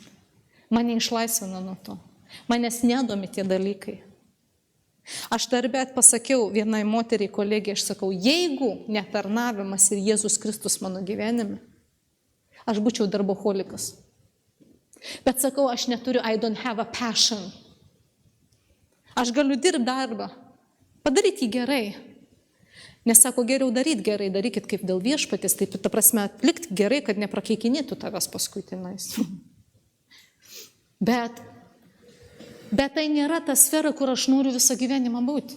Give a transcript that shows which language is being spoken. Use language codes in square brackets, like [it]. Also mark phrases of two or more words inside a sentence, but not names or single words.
[lt] Mane išlaisvina nuo to. Manęs nedomi tie dalykai. Aš darbę pasakiau vienai moteriai kolegijai, aš sakau, jeigu netarnavimas ir Jėzus Kristus mano gyvenime, aš būčiau darboholikas. Bet sakau, aš neturiu, [en] I don't have a passion. [lt] Aš galiu dirbti darbą, padaryti jį gerai. Nes sako, geriau daryti gerai, darykit kaip dėl viešpatės, taip, ta prasme, atlikti gerai, kad neprakeikinėtų tavęs paskui tenais. Bet tai nėra ta sfera, kur aš noriu visą gyvenimą būti.